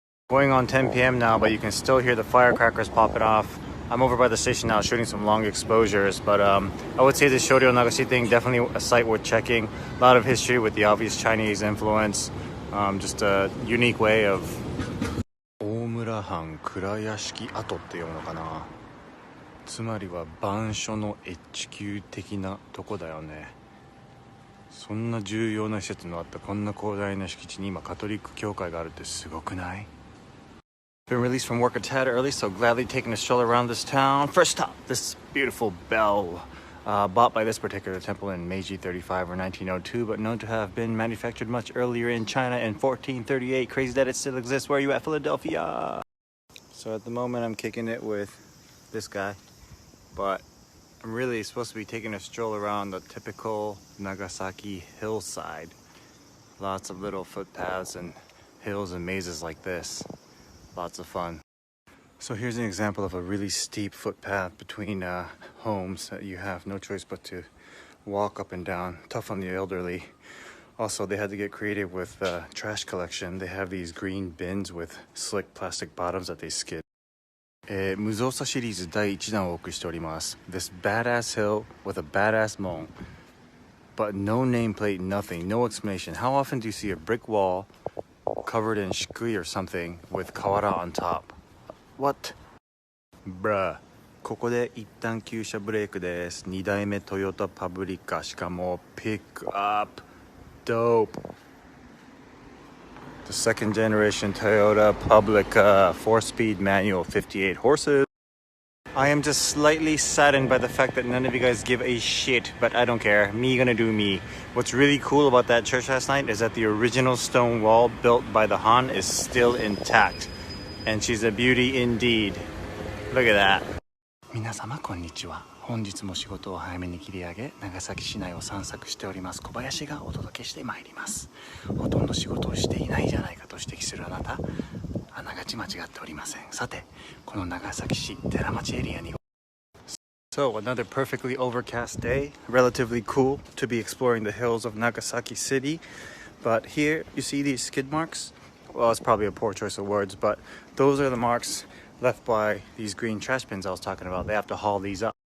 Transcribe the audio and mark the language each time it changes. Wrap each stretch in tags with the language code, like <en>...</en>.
<en>Going on 10 p.m. now, but you can still hear the firecrackers popping off. I'm over by the station now shooting some long exposures, but I would say the Shoryo Nagashi thing, definitely a site worth checking. A lot of history with the obvious Chinese influence. Just a unique way of...</en> <ja>大村藩倉屋敷跡っていうのかな。つまりは番所の越宮的なとこだよね。そんな重要な施設のあったこんな広大な敷地に今カトリック教会があるってすごくない？</ja> <en>Been released from work a tad early, so gladly taking a stroll around this town. First stop, this beautiful bell, bought by this particular temple in Meiji 35 or 1902, but known to have been manufactured much earlier in China in 1438. Crazy that it still exists. Where are you at, Philadelphia? So at the moment, I'm kicking it with this guy, but I'm really supposed to be taking a stroll around the typical Nagasaki hillside. Lots of little footpaths and hills and mazes like this. Lots of fun. So here's an example of a really steep footpath between homes that you have no choice but to walk up and down. Tough on the elderly. Also, they had to get creative with trash collection. They have these green bins with slick plastic bottoms that they skid.</en> <ja>無造作シリーズ第1弾をお送りしております。</ja> <en>This badass hill with a badass mon. But no nameplate, nothing, no explanation. How often do you see a brick wall covered in shikui or something with kawara on top? What? Bruh.</en> <ja>ここで一旦急車ブレークです。2代目トヨタパブリカ、しかもピックアップ。</ja> <en>Dope. The second generation Toyota Publica 4-speed manual, 58 horses. I am just slightly saddened by the fact that none of you guys give a shit, but I don't care. Me gonna do me. What's really cool about that church last night is that the original stone wall built by the Han is still intact. And she's a beauty indeed. Look at that.</en> <ja>皆様こんにちは。本日も仕事を早めに切り上げ、長崎市内を散策しております小林がお届けしてまいります。ほとんど仕事をしていないじゃないかと指摘するあなた、あながち間違っておりません。さて、この長崎市寺町エリアに</ja> <en>So, another perfectly overcast day, relatively cool to be exploring the hills of Nagasaki City. But here, you see these skid marks? Well, it's probably a poor choice of words, but those are the marks left by these green trash bins I was talking about. They have to haul these up.</en>